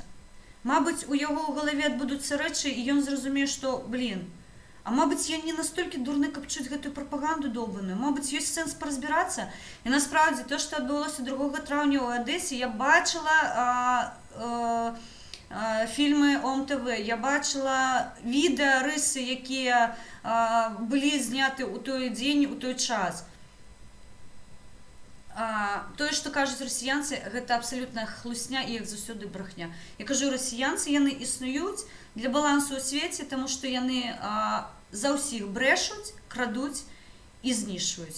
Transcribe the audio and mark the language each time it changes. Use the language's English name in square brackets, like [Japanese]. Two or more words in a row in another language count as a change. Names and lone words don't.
[Belarusian] Мабыць, у яго ў галаве адбудуцца рэчы, і ён зразумее, што, а мабыць, я не настолькі дурны, каб чуць гэтую прапаганду доўбаную. Мабыць, ёсць сэнс паразбірацца. [Ukrainian] І насправді, то, што адбылося 2 [Belarusian] траўня ў Адэсе, [Ukrainian] я бачыла фільми ОМТВ, я бачила відео, риси, які були зняті у той день, у той час. [Belarusian] Тое, што кажуць расіянцы, гэта абсалютная хлусня і, як заўсёды, брахня. Я кажу, расіянцы, яны існуюць для балансу ў свеце, таму што яны за ўсіх брэшуць, крадуць і знішваюць.